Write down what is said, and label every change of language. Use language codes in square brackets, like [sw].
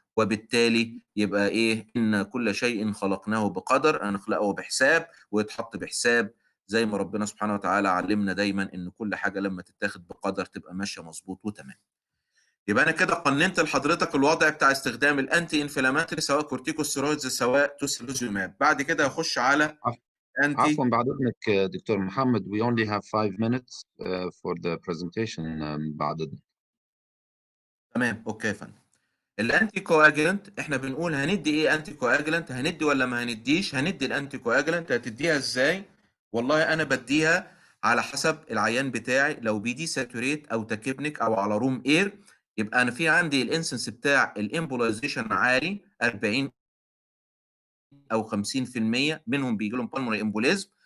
[ar] وبالتالي يبقى ايه؟ ان كل شيء خلقناه بقدر، هنخلقه بحساب ويتحط بحساب، زي ما ربنا سبحانه وتعالى علمنا دايما ان كل حاجه لما تتاخد بقدر تبقى ماشيه مظبوط وتمام. يبقى انا كده قننت لحضرتك الوضع بتاع استخدام الانتي انفلاماتوري سواء كورتيكوستيرويدز سواء توسيلوزيوماب. بعد كده هخش على عفوا انتي. بعد إذنك دكتور محمد [en] we only have 5 minutes for the presentation [ar] بعد إذنك. تمام اوكي يا فندم. الانتي كواجلنت احنا بنقول هندي ايه؟ انتي كواجلنت هندي ولا ما هنديش؟ هندي الانتي كواجلنت. هتديها ازاي؟ والله انا بديها على حسب العيان بتاعي. لو بي دي ساتوريت او تاكيبنيك او على روم اير يبقى انا في عندي الانسنس بتاع الامبولايزيشن عالي 40 او 50% منهم بيجي لهم بالمونري امبوليزم.